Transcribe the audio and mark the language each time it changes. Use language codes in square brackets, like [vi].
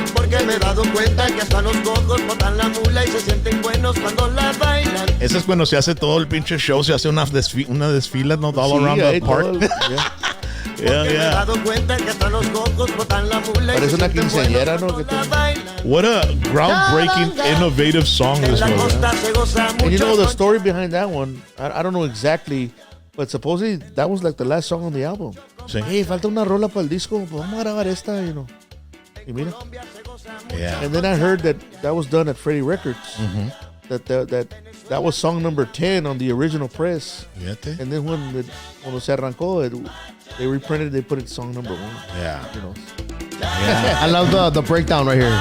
[es] porque me he dado cuenta que hasta los cocos botan la mula y se sienten buenos cuando la bailan. Ese es cuando se hace todo el pinche show, se hace una desfila, no, [en] all around the park. Yeah. [es] Me he dado cuenta que hasta los cocos botan la mula. Parece una quinceañera, ¿no? [en] What a groundbreaking, innovative song this was. And you know the story behind that one? I don't know exactly, but supposedly that was like the last song on the album. [es] Sí. Hey, falta una rola para el disco, pues vamos a grabar esta, [en] you know. [es] Y mira. [en] Yeah. And then I heard that was done at Freddie Records. Mm-hmm. That was song number 10 on the original press. [es] Fíjate. [en] And then when [es] se arrancó, [en] they reprinted, they put it song number 1. Yeah. You know. Yeah. I love the breakdown right here.